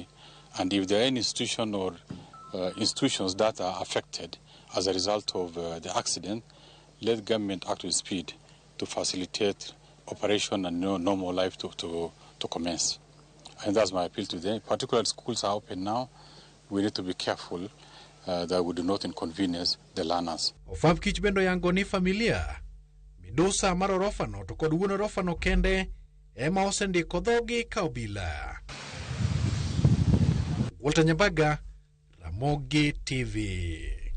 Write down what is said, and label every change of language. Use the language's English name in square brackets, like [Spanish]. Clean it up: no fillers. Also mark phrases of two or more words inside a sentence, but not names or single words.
[English] And if there are any institution or institutions that are affected as a result of the accident, let government act with speed to facilitate operation and normal life to commence. And that's my appeal today. Particularly schools are open now. We need to be careful that we do not inconvenience the learners. [Luo (Kenya and Tanzania)] Ofab kich bendo yango ni familia midusa mar orofa no to kod wuon orofa no kende ema osendiko dhogi ka obila. Walter Nyambaga, Ramogi TV.